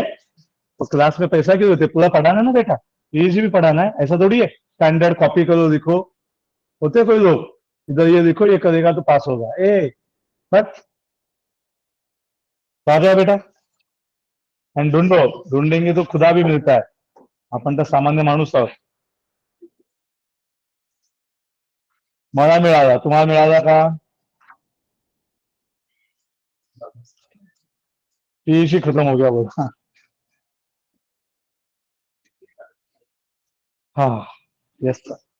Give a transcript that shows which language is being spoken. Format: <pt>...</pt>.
<hi>तो क्लास में पैसा क्यों देते? पूरा पढ़ाना है ना बेटा, पीएचडी भी पढ़ाना है, ऐसा थोड़ी है स्टैंडर्ड कॉपी करो लिखो। होते कोई लोग, इधर ये लिखो, ये करेगा तो पास होगा, ए बस आ गया बेटा। एंड ढूंढो, ढूंढेंगे तो खुदा भी मिलता है,</hi> <mr>आपण तर सामान्य माणूस आहोत। मला मिळाला, तुम्हाला मिळाला का?</mr> <hi>पीएचडी खत्म हो गया बोल, हाँ हाँ, यस सर।</hi>